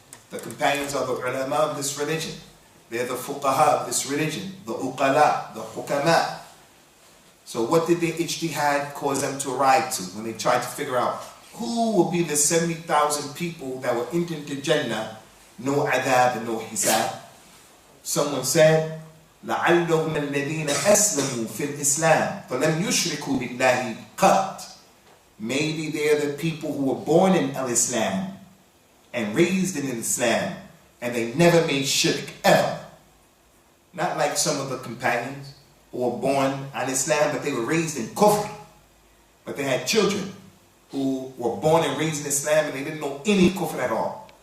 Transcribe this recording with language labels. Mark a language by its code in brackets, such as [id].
[en] The companions are the ulama of this religion. They're the fuqaha of this religion, the uqala, the hukama. So what did their ijtihad cause them to arrive to when they tried to figure out who will be the 70,000 people that will enter into Jannah, no adab and no hisab? Someone said, [ar] لَعَلَّهُمَ الَّذِينَ أَسْلَمُوا فِي الْإِسْلَامِ فَلَمْ يُشْرِكُوا بِاللَّهِ قَطْ. [en] Maybe they're the people who were born in al-Islam and raised in Islam and they never made shirk ever. Not like some of the companions who were born on Islam but they were raised in kufr. But they had children who were born and raised in Islam and they didn't know any kufr at all.